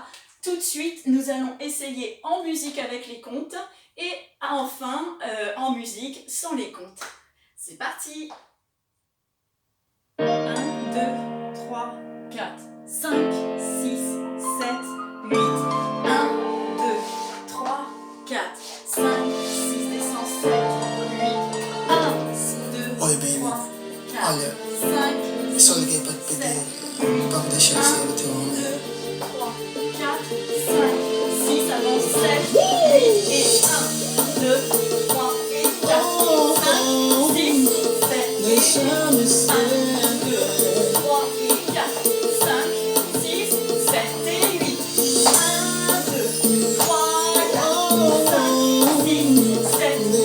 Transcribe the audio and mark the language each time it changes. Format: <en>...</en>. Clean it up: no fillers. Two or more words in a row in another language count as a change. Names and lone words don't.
<fr>Tout de suite, nous allons essayer en musique avec les comptes et enfin en musique sans les comptes. C'est parti! 1, 2, 3, 4, 5, 6, 7, 8. 1, 2, 3, 4, 5, 6, descends, 7, 8. 1, 2,</fr> <pt>Oi, baby.</pt> <fr>3, 4,</fr> <pt>Olha,</pt> <fr>5,</fr> <pt>eu só liguei para te pedir para me deixar ser o teu homem.</pt> <fr>2, 3, 4, 5, 6, avance, 7, 8 et 1, 2, 3 et 4, 5, 6, 7,</fr> <pt>Deixa-me ser.</pt> <fr>1, 2, 3 et 4, 5, 6, 7 et 8. 1, 2, 3, 4, 5, 6, 7, 8.</fr>